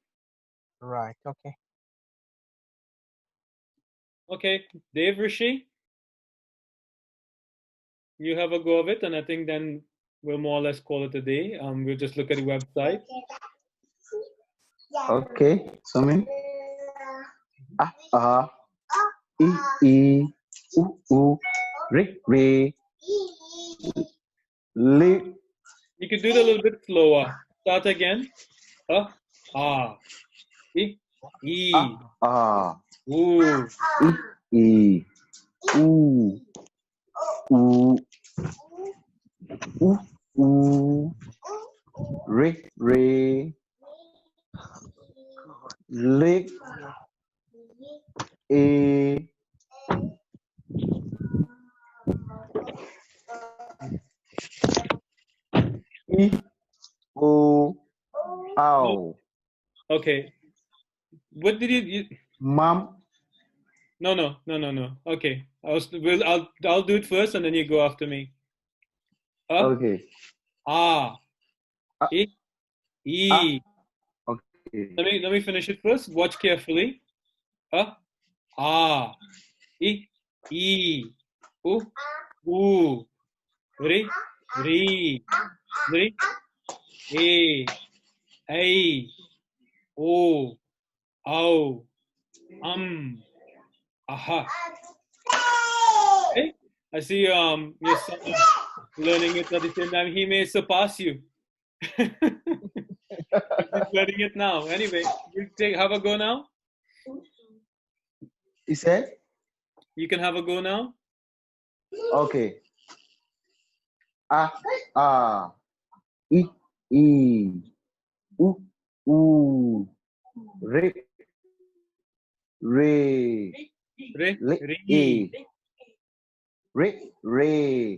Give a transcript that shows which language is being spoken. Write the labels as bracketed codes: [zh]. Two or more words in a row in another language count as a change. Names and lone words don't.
[en] Right. Okay. Okay, Dev Rishi, you have a go of it, and I think then we'll more or less call it a day. We'll just look at the website. Okay, Sumi. E, u, re, li. You could do it a little bit slower. Start again. E, ooh, E, u, re, li, e. Ow. Okay. What did you? Mom. No. Okay. I'll do it first, and then you go after me. Okay. E. Okay. Let me finish it first. Watch carefully. E. U. Re. A. O. Ow. Aha. Okay. I see your son is learning it at the same time. He may surpass you. He's learning it now. Anyway, you have a go now. You said? You can have a go now. Okay. E, u, re, Re. Re. Li. Re. E. Re. Re.